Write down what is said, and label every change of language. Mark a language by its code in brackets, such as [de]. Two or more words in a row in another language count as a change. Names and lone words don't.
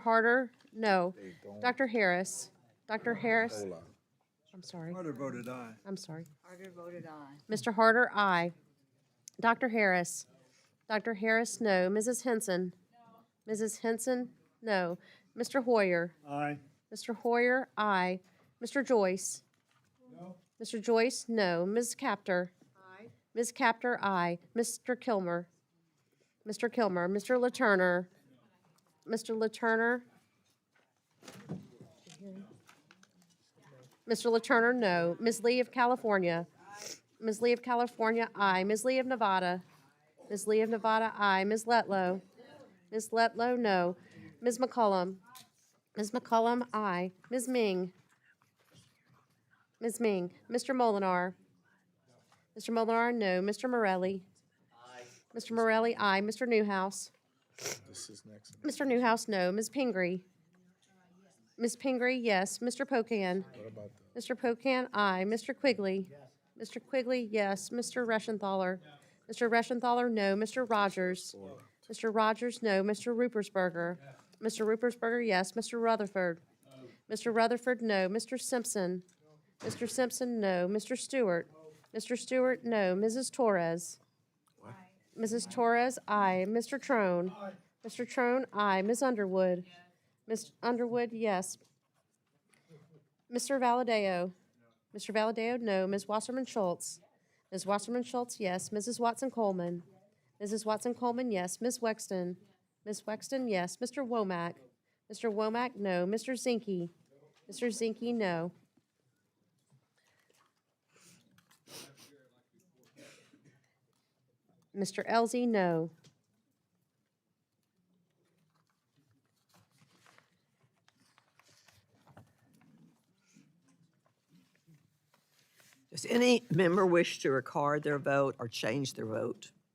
[en] Harder, no. Dr. Harris. Dr. Harris. I'm sorry. Harder voted aye. I'm sorry. Harder voted aye. Mr. Harder, aye. Dr. Harris. Dr. Harris, no. Mrs. Henson. Mrs. Henson, no. Mr. Hoyer. Aye. Mr. Hoyer, aye. Mr. Joyce. No. Mr. Joyce, no. Ms. Capter. Aye. Ms. Capter, aye. Mr. Kilmer. Mr. Kilmer. Mr. LaTurner. Mr. LaTurner. Mr. LaTurner, no. Ms. Lee of California. Ms. Lee of California, aye. Ms. Lee of Nevada. Ms. Lee of Nevada, aye. Ms. Letlow. Ms. Letlow, no. Ms. McCollum. Ms. McCollum, aye. Ms. Ming. Ms. Ming. Mr. Molinar. Mr. Molinar, no. Mr. Morelli. Mr. Morelli, aye. Mr. Newhouse. This is next. Mr. Newhouse, no. Ms. Pingree. Ms. Pingree, yes. Mr. Pocan. Mr. Pocan, aye. Mr. Quigley. Mr. Quigley, yes. Mr. Reschenthaler. Mr. Reschenthaler, no. Mr. Rogers. Mr. Rogers, no. Mr. Rupersberger. Mr. Rupersberger, yes. Mr. Rutherford. Mr. Rutherford, no. Mr. Simpson. Mr. Simpson, no. Mr. Stewart. Mr. Stewart, no. Mrs. Torres. Mrs. Torres, aye. Mr. Trone. Mr. Trone, aye. Ms. Underwood. Ms. Underwood, yes. Mr. Valadeo. Mr. Valadeo, no. Ms. Wasserman Schultz. Ms. Wasserman Schultz, yes. Mrs. Watson Coleman. Mrs. Watson Coleman, yes. Ms. Wexton. Ms. Wexton, yes. Mr. Womack. Mr. Womack, no. Mr. Zinke? Mr. Zinke, no. Mr. Elzey, no. Does any member wish to record their vote or change their vote?